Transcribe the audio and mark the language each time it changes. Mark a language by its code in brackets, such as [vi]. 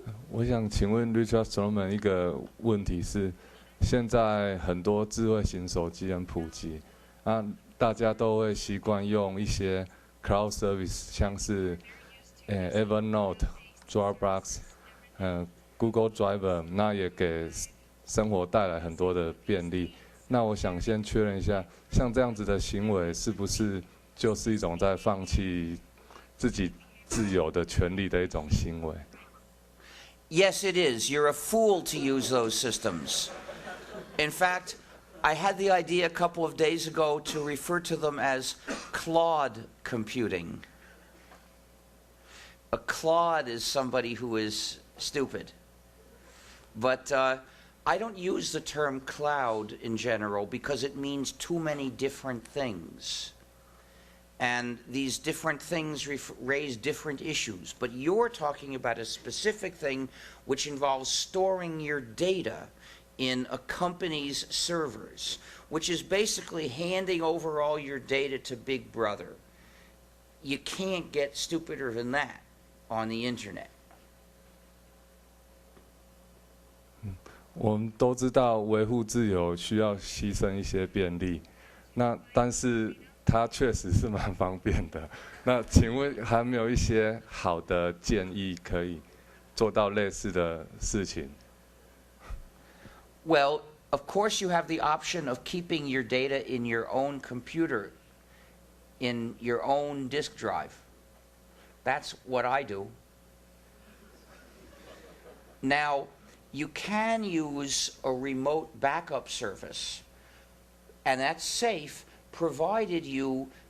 [zh] 我想请问 Richard Stallman 一个问题是，现在很多智慧型手机很普及，大家都会习惯用一些 cloud service， 像是Evernote、Dropbox、Google Drive， 那也给生活带来很多的便利。那我想先确认一下，像这样子的行为，是不是就是一种在放弃自己自由的权利的一种行为？ [en] Yes, it is. You're a fool to use those systems. In fact, I had the idea a couple of days ago to refer to them as clod computing. A clod is somebody who is stupid. But I don't use the term cloud in general because it means too many different things. And these different things raise different issues. But you're talking about a specific thing which involves storing your data in a company's servers, which is basically handing over all your data to Big Brother. You can't get stupider than that on the internet. [zh] 我们都知道维护自由需要牺牲一些便利，但是 它确实是蛮方便的。那请问还没有一些好的建议可以做到类似的事情？ [en] Well, of course you have the option of keeping your data in your own computer, in your own disk drive. That's what I do. Now, you can use a remote backup service, and that's safe, provided you